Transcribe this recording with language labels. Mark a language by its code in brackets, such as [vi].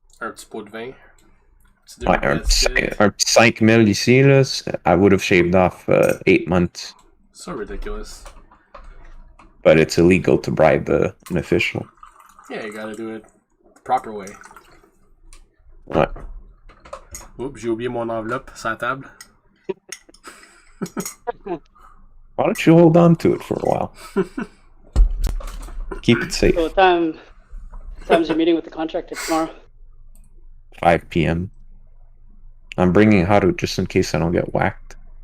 [fr] Un petit pot de vin. Un 5,000 ici, là, [en] I would have shaved off 8 months. So ridiculous. But it's illegal to bribe an official. Yeah, you gotta do it the proper way. What? [fr] Oups, j'ai oublié mon enveloppe sur la table. [en] Why don't you hold on to it for a while? Keep it safe. So what time's your meeting with the contractor tomorrow? 5 p.m. I'm bringing Haru just in case I don't get whacked.